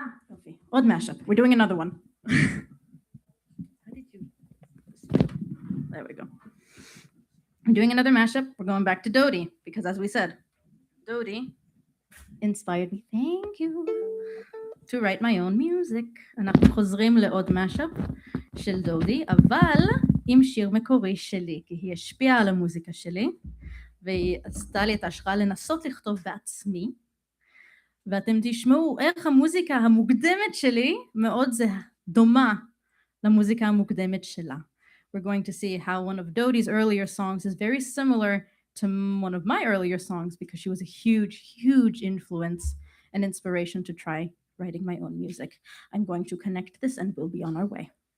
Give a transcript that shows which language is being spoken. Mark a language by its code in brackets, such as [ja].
[he] יופי. עוד [en] mashup. We're doing another one. There we go. We're doing another mashup. We're going back to Dodie because, as we said, Dodie inspired me. Thank you. To write my own music. [he] אנחנו חוזרים לעוד mashup של דודי, אבל עם שיר מקורי שלי, כי היא השפיעה על המוזיקה שלי, והיא עשתה לי את ההשראה לנסות לכתוב בעצמי, ואתם תשמעו איך המוזיקה המוקדמת שלי מאוד דומה למוזיקה המוקדמת שלה. [en] We're going to see how one of Dodie's earlier songs is very similar to one of my earlier songs because she was a huge influence and inspiration to try writing my own music. I'm going to connect this and we'll be on our way.